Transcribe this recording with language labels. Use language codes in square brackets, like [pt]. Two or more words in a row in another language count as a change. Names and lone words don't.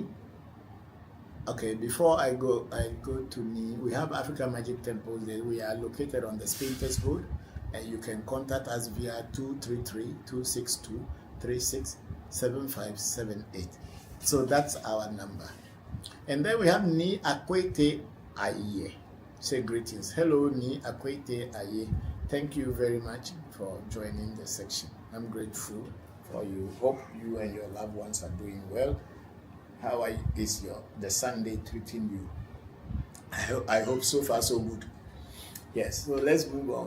[en] Okay, before I go to Ni. We have African Magic Temples. We are located on the Spintex Road, and you can contact us via 233-262-367578. So that's our number. And then we have Ni Akwete Aye. Say greetings. Hello, Ni Akwete Aye. Thank you very much for joining the section. I'm grateful for you. Hope you and your loved ones are doing well. How is the Sunday treating you? I hope so far so good. Yes, so let's move on.